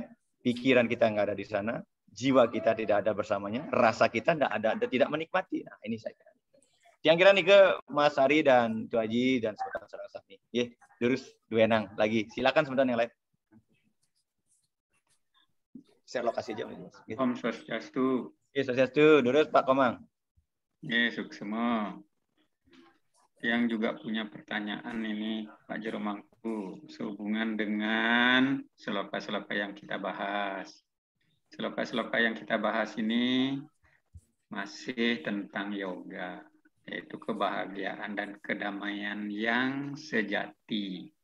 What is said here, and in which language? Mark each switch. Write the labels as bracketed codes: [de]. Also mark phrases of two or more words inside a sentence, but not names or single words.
[id] Pikiran kita nggak ada di sana, jiwa kita tidak ada bersamanya, rasa kita tidak menikmati. Nah, ini saya kira. Yang kira nih ke Mas Ari dan Tu Haji dan saudara-saudara Safni. Ya, terus duenang lagi. Silakan sebentar yang lain. Share lokasi aja. Gitu. [ban] Om Swastiastu. [id] Ya, Swastiastu. Terus Pak Komang. Ya, suksema. Yang juga punya pertanyaan ini Pak Jero Mangku sehubungan dengan sloka-sloka yang kita bahas. Sloka-sloka yang kita bahas ini masih tentang yoga, yaitu kebahagiaan dan kedamaian yang sejati.